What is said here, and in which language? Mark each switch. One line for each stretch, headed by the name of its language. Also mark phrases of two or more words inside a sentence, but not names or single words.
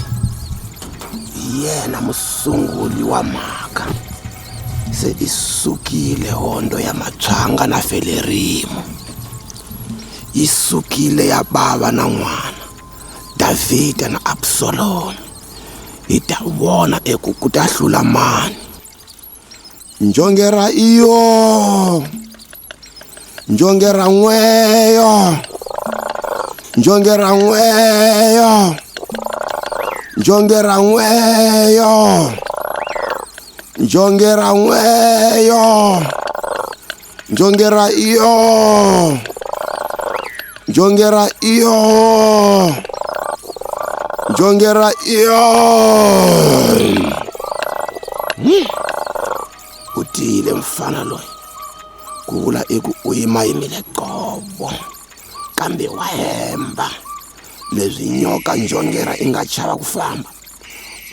Tsonga: Yena musunguli wa mhaka. Se i sukile hondo ya matshwanga na Felerimu. Yi sukile ya bava na n'wana, Davhida na Absalomu. Hi ta vona eku ku ta hlula mani. Njongera iyo, njongera n'weyo, njongera n'weyo, njongera n'weyo, njongera n'weyo, njongera iyo, njongera iyo, njongera iyo. U tiyile mfana loyi. Ku vula eku u yimayimile qobo, kambe wa hemba. Leswi nyoka njongera i nga chava ku famba.